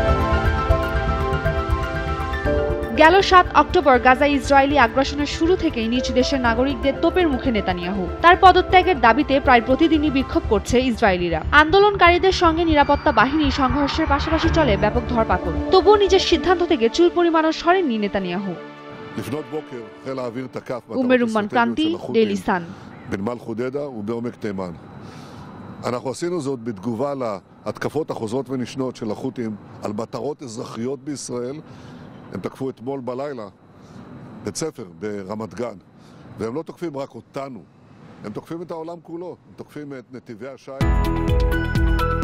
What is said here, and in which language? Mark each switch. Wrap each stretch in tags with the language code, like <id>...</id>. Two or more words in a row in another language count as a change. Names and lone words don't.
<bn>গেল ৭ অক্টোবর গাজায় ইসরায়েলি আগ্রাসনের শুরু থেকেই নিজ দেশের নাগরিকদের তোপের মুখে নেতানিয়াহু। তার পদত্যাগের দাবিতে প্রায় প্রতিদিনই বিক্ষোভ করছে ইসরায়েলিরা। আন্দোলনকারীদের সঙ্গে নিরাপত্তা বাহিনী সংঘর্ষের পাশাপাশি চলে ব্যাপক ধরপাকড়। তবুও নিজের সিদ্ধান্ত থেকে চুল পরিমাণও সরেননি নেতানিয়াহু। উমের রুম্মান ক্রান্তি, ডেইলি সান।</bn> <he>אנחנו עשינו זאת בתגובה להתקפות החוזרות ונשנות של החות'ים על מטרות אזרחיות בישראל. הם תקפו אתמול בלילה בית ספר ברמת גן, והם לא תוקפים רק אותנו, הם תוקפים את העולם כולו, הם תוקפים את נתיבי השיט.</he>